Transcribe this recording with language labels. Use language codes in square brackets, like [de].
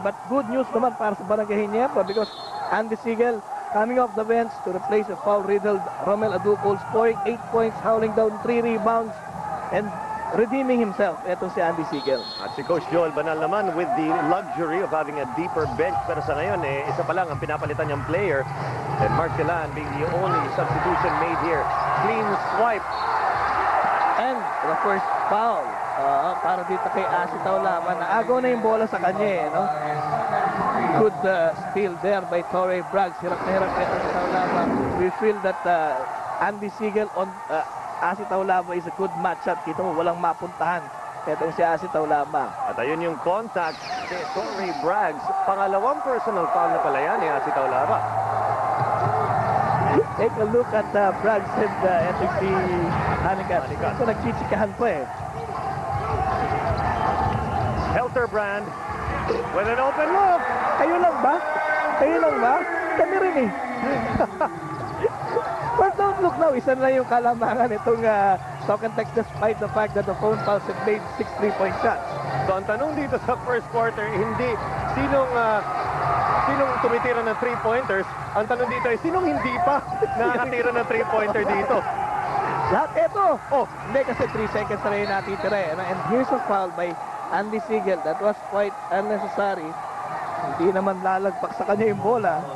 [en] But good news [tl] naman para sa [en] Barangay Ginebra because Andy Siegel coming off the bench to replace a foul-riddled Romel Adukol, scoring 8 points, howling down 3 rebounds, and redeeming himself. [tl] Ito si Andy Siegel. [en] At si Coach Joel Banal naman with the luxury of having a deeper bench. [tl] Pero sa ngayon, isa pa lang ang pinapalitan niyang player. [en] And Mark Telan being the only substitution made here. Clean swipe. And the first foul [tl] para dito kay [en] Asi Taulava. [tl] Naagaw na yung bola sa kanya, no? [en] Good steal there by Torrey Braggs. [tl] Hirap na hirap ito si Taulava. [en] We feel that Andy Siegel on Asi Taulava is a good matchup. [tl] Kita mo, walang mapuntahan. Itong si Asi Taulava. At ayun yung contact si Torrey Braggs. Pangalawang personal foul na pala yan ni Asi Taulava. [en] Take a look at Braggs and [tl] itong si Hanikat. Ito nagchichikahan pa eh. [en] Helterbrand with an open look. [tl] Kayo lang ba? Kayo lang ba? Kami rin eh. [en] But don't look now, [tl] isa na yung kalamangan itong [en] Talk and Text despite the fact that the phone fouls have made 6 3-point shots. [tl] So ang tanong dito sa first quarter, hindi sinong tumitira ng 3-pointers. Ang tanong dito ay sinong hindi pa nakatira ng 3-pointer dito. Lahat ito. Hindi kasi 3 seconds na rin natitira eh. [en] And here's a foul by Andy Siegel that was quite unnecessary. [tl] Hindi naman lalagpak sa kanya yung bola.